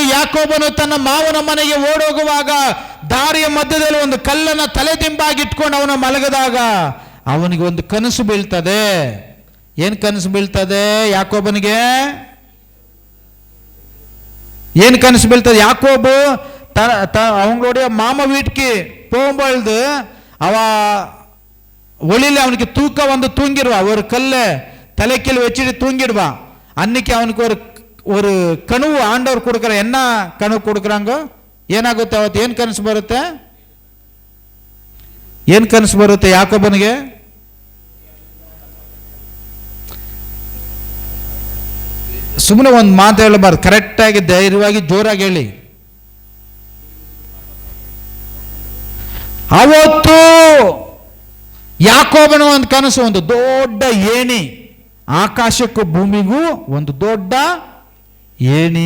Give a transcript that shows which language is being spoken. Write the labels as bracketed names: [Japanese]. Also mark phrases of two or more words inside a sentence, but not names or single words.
[Kannada] ಯಾಕೋಬನು ತನ್ನ ಮಾವನ ಮನೆಗೆ ಓಡೋಗುವಾಗ ದಾರಿಯ ಮಧ್ಯದಲ್ಲಿ ಒಂದು ಕಲ್ಲನ್ನ ತಲೆದಿಂಬಾಗಿ ಇಟ್ಕೊಂಡು ಅವನ ಮಲಗದಾಗ ಅವನಿಗೆ ಒಂದು ಕನಸು ಬೀಳ್ತದೆ. ಏನ್ ಕನಸು ಬೀಳ್ತದೆ ಯಾಕೋಬನಿಗೆ? ಏನ್ ಕನಸು ಬೀಳ್ತದೆ? [Tamil] யாக்கோபு அவங்களுடைய மாமா வீட்டுக்கு போகும்பொழுது ஒளியில அவனுக்கு தூக்க வந்து தூங்கிடுவா. ஒரு கல்ல தலைக்கீழ் வச்சுட்டு தூங்கிடுவான். அன்னைக்கு அவனுக்கு ஒரு கனவு ஆண்டவர் கொடுக்குற என்ன கனவு கொடுக்குறாங்க, [Kannada] ಏನಾಗುತ್ತೆ ಅವತ್ತು? ಏನು ಕನಸು ಬರುತ್ತೆ? ಏನು ಕನಸು ಬರುತ್ತೆ ಯಾಕೋಬನಿಗೆ? ಸುಮ್ಮನೆ ಒಂದು ಮಾತು ಹೇಳಬಾರ್ದು, ಕರೆಕ್ಟಾಗಿ ಧೈರ್ಯವಾಗಿ ಜೋರಾಗಿ ಹೇಳಿ. ಅವತ್ತು ಯಾಕೋಬನ ಒಂದು ಕನಸು, ಒಂದು ದೊಡ್ಡ ಏಣಿ, ಆಕಾಶಕ್ಕೂ ಭೂಮಿಗೂ ಒಂದು ದೊಡ್ಡ ಏಣಿ.